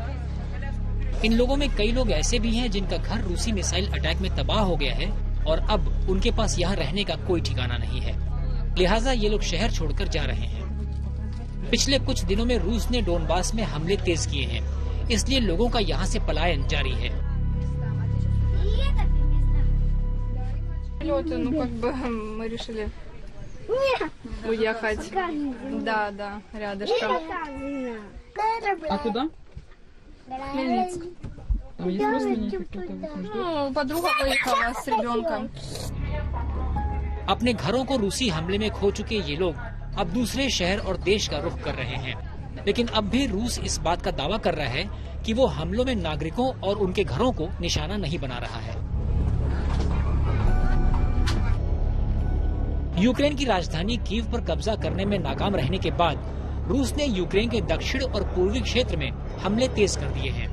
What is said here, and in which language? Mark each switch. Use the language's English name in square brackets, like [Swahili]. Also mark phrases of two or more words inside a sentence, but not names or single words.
[Hindi] इन लोगों में कई लोग ऐसे भी हैं जिनका घर रूसी [English] missile attack [Hindi] में तबाह हो गया है और अब उनके पास यहाँ रहने का कोई ठिकाना नहीं है। लिहाजा ये लोग शहर छोड़कर जा रहे हैं। पिछले कुछ दिनों में रूस ने डोनबास में हमले तेज किए हैं, इसलिए लोगों का यहाँ से पलायन जारी है। [Russian] Ну, как бы мы решили уехать. Да, рядышком. А куда? Хмельницк. Там есть родственники кто-то? Ну, подруга поехала с ребенком. [Hindi] अपने घरों को रूसी हमले में खो चुके ये लोग अब दूसरे शहर और देश का रुख कर रहे हैं, लेकिन अब भी रूस इस बात का दावा कर रहा है कि वो हमलों में नागरिकों और उनके घरों को निशाना नहीं बना रहा है। यूक्रेन की राजधानी कीव पर कब्जा करने में नाकाम रहने के बाद रूस ने यूक्रेन के दक्षिण और पूर्वी क्षेत्र में हमले तेज कर दिए हैं।